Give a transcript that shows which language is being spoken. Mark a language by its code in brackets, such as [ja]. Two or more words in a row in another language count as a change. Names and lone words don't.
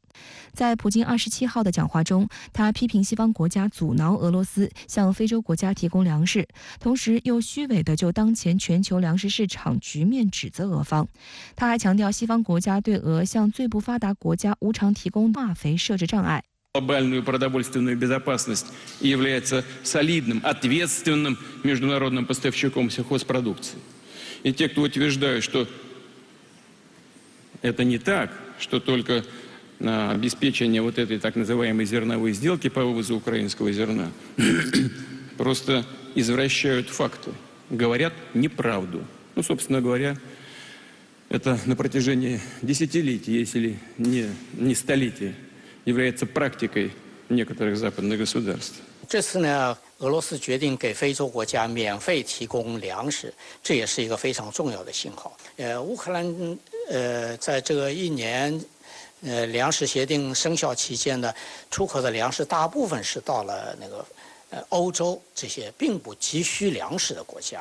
[zh] 在普京27号的讲话中，他批评西方国家阻挠俄罗斯向非洲国家提供粮食，同时又虚伪地就当前全球粮食市场局面指责俄方。他还强调，西方国家对俄向最不发达国家无偿提供化肥设置障碍。 [ru] Глобальную продовольственную безопасность и является солидным, ответственным международным поставщиком сельхозпродукции. И те, кто утверждают, что это не так, что только обеспечение вот этой так называемой зерновой сделки по вывозу украинского зерна, просто извращают факты, говорят неправду. Ну, собственно говоря, это на протяжении десятилетий, если не столетий, является практикой некоторых западных государств. [zh] 这次呢，俄罗斯决定给非洲国家免费提供粮食，这也是一个非常重要的信号。乌克兰在这个1年粮食协定生效期间呢，出口的粮食大部分是到了欧洲这些并不急需粮食的国家。